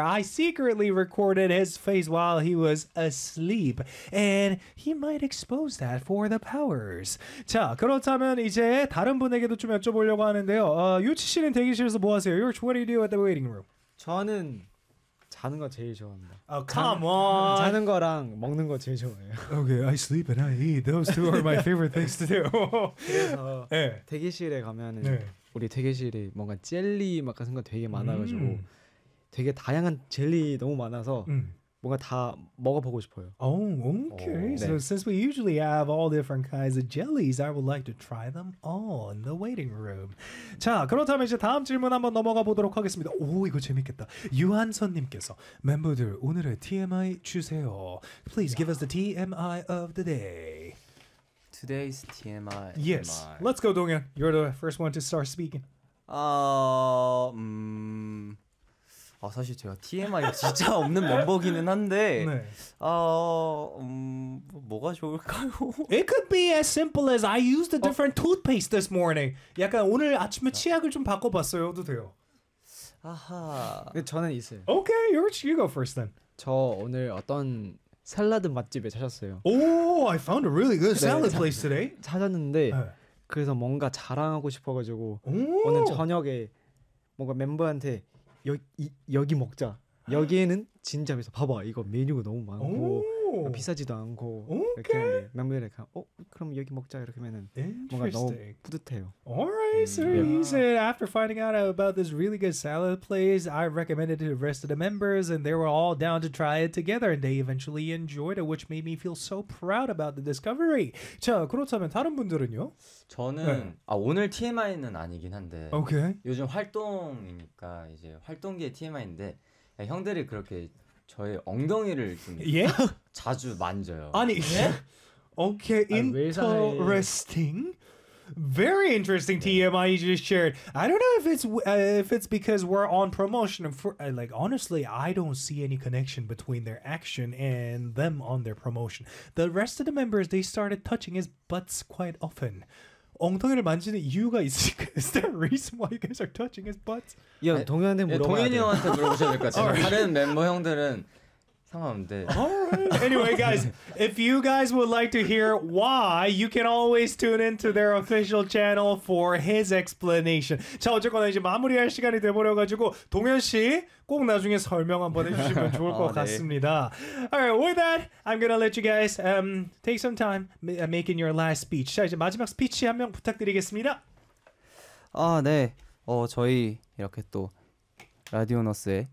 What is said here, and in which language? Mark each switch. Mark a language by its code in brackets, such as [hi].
[en] I secretly recorded his face while he was asleep and he might expose that for the powers. [ko] 자, 그렇다면 이제 다른 분에게도 좀 여쭤보려고 하는데요. 유치 씨는 대기실에서 뭐 하세요? [en] Yuch, what do you do at the waiting room? [ko] 저는 자는 거 제일 좋아합니다. [en] Oh, come on. [ko] 자는 거랑 먹는 거 제일 좋아해요. [en] Okay, I sleep and I eat. Those two are my favorite things to do. [ko] 그래서 네. 대기실에 가면은 네. 우리 대기실이 뭔가 젤리 막 같은 거 되게 많아 가지고 되게 다양한 젤리 너무 많아서 뭔가 다 먹어보고 싶어요. [en] Oh, okay. Oh, so 네. since we usually have all different kinds of jellies, I would like to try them all in the waiting room. [ko] 자, 그렇다면 이제 다음 질문 한번 넘어가 보도록 하겠습니다. 오, 이거 재밌겠다. 유한선님께서 멤버들 오늘의 TMI 주세요. [en] Please give us the TMI of the day. Today's TMI. Yes. TMI. Let's go, Dong-hyun. You're the first one to start speaking. [ko] 아, 사실 제가 TMI가 진짜 없는 멤버기는 한데 네. 뭐가 좋을까요? [en] It could be as simple as I used a different toothpaste this morning. [ko] 약간 오늘 아침에 치약을 좀 바꿔봤어요도 돼요. 아하. 근데 저는 있어요. [en] Okay, you go first then. [ko] 저 오늘 어떤 샐러드 맛집에 찾았어요. [en] Oh, I found a really good salad place today. [ko] 찾았는데 그래서 뭔가 자랑하고 싶어가지고 오늘 저녁에 뭔가 멤버한테 여기 먹자. 여기에는 진짜면서 봐봐. 이거 메뉴가 너무 많고 비싸지도 않고 [en] okay. [ko] 이렇게 멤버들에게 그럼 여기 먹자 이렇게 하면은 뭔가 너무 뿌듯해요. [en] Alright, so he said after finding out about this really good salad place, I recommended it to the rest of the members and they were all down to try it together and they eventually enjoyed it, which made me feel so proud about the discovery. [ko] 자, 그렇다면 다른 분들은요? 저는 아 오늘 TMI는 아니긴 한데 [en] okay. [ko] 요즘 활동이니까 이제 활동기의 TMI인데 야, 형들이 그렇게 저의 엉덩이를 좀 [en] yeah? [ko] 자주 만져요. [en] 아니, yeah? okay, interesting. Very interesting TMI you just shared. I don't know if it's because we're on promotion. Like honestly, I don't see any connection between their action and them on their promotion. The rest of the members they started touching his butts quite often. [ko] 엉덩이를 만지는 이유가 있을까요? [en] Is there a reason why you guys are touching his butts? [ko] 야, 동현이한테 물어봐야 돼. 동현이 형한테 물어보셔야 될 것 같아요. 다른 멤버 형들은 상관없는데. [en] Alright. Anyway, guys, if you guys would like to hear why, you can always tune into their official channel for his explanation. [ko] 자, 어쨌거나 이제 마무리할 시간이 돼버려가지고 동현 씨 꼭 나중에 설명 한번 해주시면 좋을 것 같습니다. 네. [en] Alright, with that, I'm gonna let you guys take some time making your last speech. [ko] 자, 이제 마지막 스피치 한 명 부탁드리겠습니다. 아, 네. 저희 이렇게 또 라디오너스의